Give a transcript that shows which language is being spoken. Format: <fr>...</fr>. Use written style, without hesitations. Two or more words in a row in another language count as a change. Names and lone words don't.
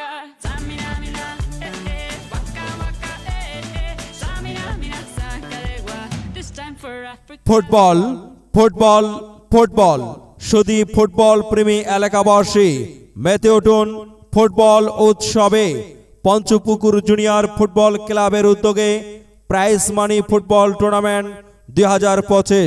<en>samina mina, waka waka, samina mina, sakalegua. This time for Africa.</en> <bn>ফুটবল ফুটবল ফুটবল শুধু ফুটবল প্রেমী এলাকাবাসী মেতে উঠুন ফুটবল উৎসবে। পঞ্চপুকুর জুনিয়র ফুটবল ক্লাবের উদ্যোগে প্রাইজ মানি ফুটবল টুর্নামেন্ট 2025।</bn>